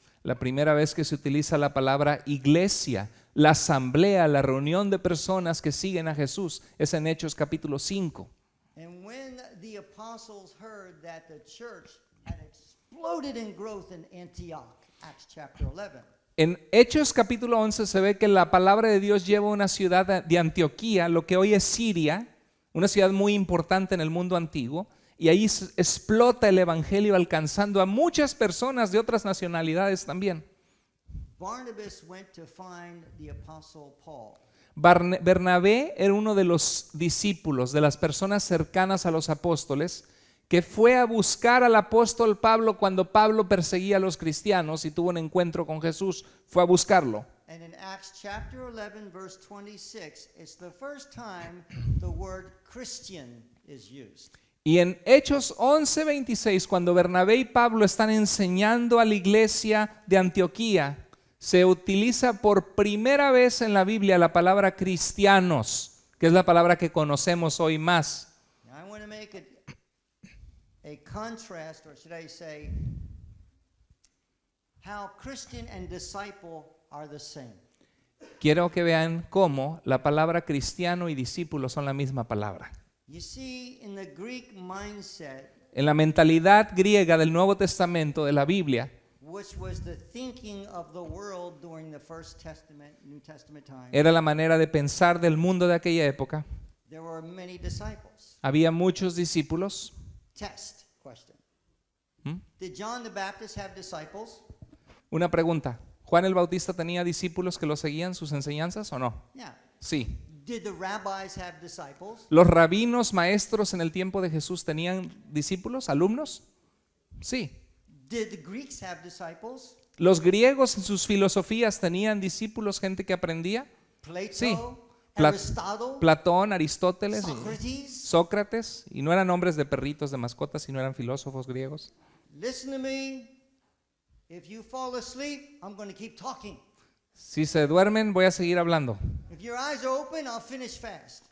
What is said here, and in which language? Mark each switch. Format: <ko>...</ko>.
<es>La primera vez que se utiliza la palabra iglesia, la asamblea, la reunión de personas que siguen a Jesús, es en Hechos capítulo 5.</es> <en>And when the apostles heard that the church had exploded in growth in Antioch, Acts chapter 11.</en> <es>En Hechos capítulo 11 se ve que la palabra de Dios lleva a una ciudad de Antioquía, lo que hoy es Siria, una ciudad muy importante en el mundo antiguo, y ahí explota el evangelio alcanzando a muchas personas de otras nacionalidades también.</es> <en>Barnabas went to find the apostle Paul.</en> <es>Bernabé era uno de los discípulos, de las personas cercanas a los apóstoles, que fue a buscar al apóstol Pablo cuando Pablo perseguía a los cristianos y tuvo un encuentro con Jesús, fue a buscarlo.</es> <en>And in Acts chapter 11 verse 26, it's the first time the word Christian is used.</en> <es>Y en Hechos 11:26, cuando Bernabé y Pablo están enseñando a la iglesia de Antioquía, se utiliza por primera vez en la Biblia la palabra cristianos, que es la palabra que conocemos hoy más.</es> <en>Now I want to make a contrast, or should I say, how Christian and disciple are the same.</en> <es>Quiero que vean cómo la palabra cristiano y discípulo son la misma palabra.</es> <en>You see, in the Greek mindset,</en> <es>en la mentalidad griega del Nuevo Testamento de la Biblia,</es> <en>which was the thinking of the world during the First Testament, New Testament time,</en> <es>era la manera de pensar del mundo de aquella época.</es> <en>there were many disciples.</en> <es>Había muchos discípulos.</es> <en>Test question. ¿Mm? Did John the Baptist have disciples?</en> <es>Una pregunta, ¿Juan el Bautista tenía discípulos que lo seguían sus enseñanzas o no?</es> <en>Yeah.</en> <es>Sí.</es> <en>Did the rabbis have disciples?</en> <es>¿Los rabinos maestros en el tiempo de Jesús tenían discípulos, alumnos? Sí.</es> <en>Did the Greeks have disciples?</en> <es>¿Los griegos en sus filosofías tenían discípulos, gente que aprendía?</es> <en>Plato,</en> <es>Sí. Pla-</es> <en>Aristotle,</en> <es>Platón, Aristóteles, y</es> <en>Socrates?</en> <es>Sócrates, y no eran nombres de perritos, de mascotas, sino eran filósofos griegos.</es> <en>Listen to me. If you fall asleep, I'm going to keep talking.</en> <es>Si se duermen, voy a seguir hablando.</es> <en>If your eyes are open, I'll finish fast.</en>